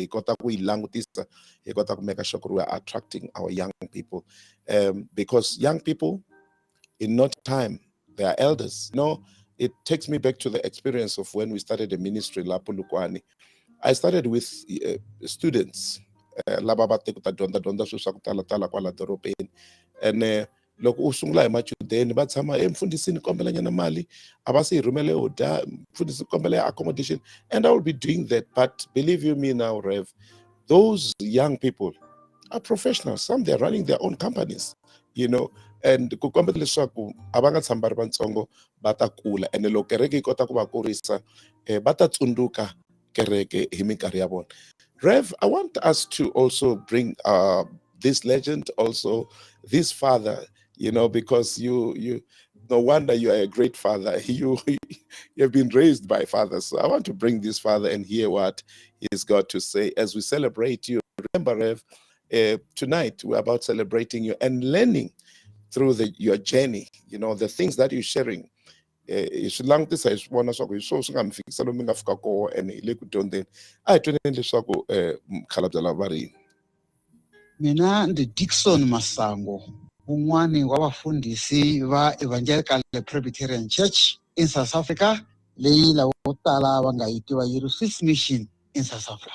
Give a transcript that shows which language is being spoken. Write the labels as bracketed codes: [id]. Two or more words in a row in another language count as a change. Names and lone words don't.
[en] You got to make sure we're attracting our young people, because young people, in no time, they are elders. It takes me back to the experience of when we started the ministry, Lapu Lukwani. I started with students. [ts] And loko u sungula hi machudeni va tshama mfundhisini kombela nyana mali a va se hi rhumele oda mfundhisi kombela accommodation, [en] and I will be doing that. But believe you me now, Rev, those young people are professionals. Some they're running their own companies, and [ts] ku kombela leswaku a va nga tshami va ri vatsongo va ta kula, and loko kereke yi kota ku va kurisa va ta tsundzuka kereke hi minkarhi ya vona. [en] Rev, I want us to also bring this legend, also this father, because you no wonder you are a great father. You have been raised by fathers. So I want to bring this father and hear what he's got to say as we celebrate you. Remember, Rev, tonight we're about celebrating you and learning through your journey, the things that you're sharing. [ts] Swi langutisa hi swi vona swa ku hi swona swi nga mi fikisa lomu mi nga fika kona, and hi le ku dyondzeni. A hi twaneni leswaku mukhalabye lava va ri yini. Mina ndi Dickson Masango, un'wani wa vafundhisi va Evangelical Presbyterian Church in South Africa, leyi lavo tala va nga yi tiva yi ri Swiss Mission in South Africa.